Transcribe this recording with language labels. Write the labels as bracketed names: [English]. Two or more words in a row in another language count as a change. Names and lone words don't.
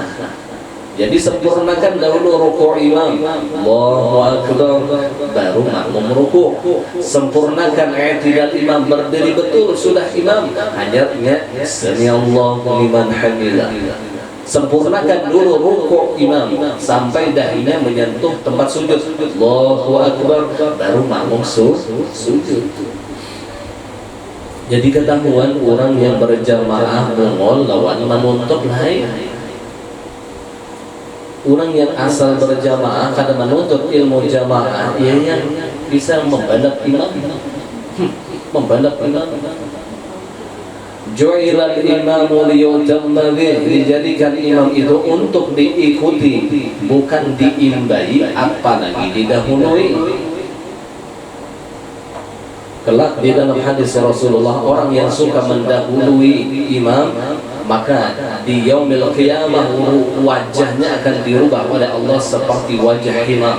[Indonesian] Jadi sempurnakan dahulu rukuk imam, [Arabic] الله أكبر, [Indonesian] baru makmum rukuk. Sempurnakan i'tidal imam, berdiri betul sudah imam, hanya [Arabic] سمع الله لمن حمده. [Indonesian] Sempurnakan dulu rukuk imam sampai dahinya menyentuh tempat sujud, [Arabic] الله أكبر, [Indonesian] baru makmum sujud. Jadi ketahuan orang yang berjamaah mongol lawan menuntut lain. Orang yang asal berjamaah kada menuntut ilmu jamaah, ia yang bisa membalap imam, membalap imam. [Arabic] جعل الإمام ليؤتم به, [Indonesian] dijadikan imam itu untuk diikuti, bukan diimbai, apalagi didahului. Kelak di dalam hadis Rasulullah, orang yang suka mendahului imam, maka di [Arabic] يوم القيامة [Indonesian] wajahnya akan dirubah oleh Allah seperti wajah himar.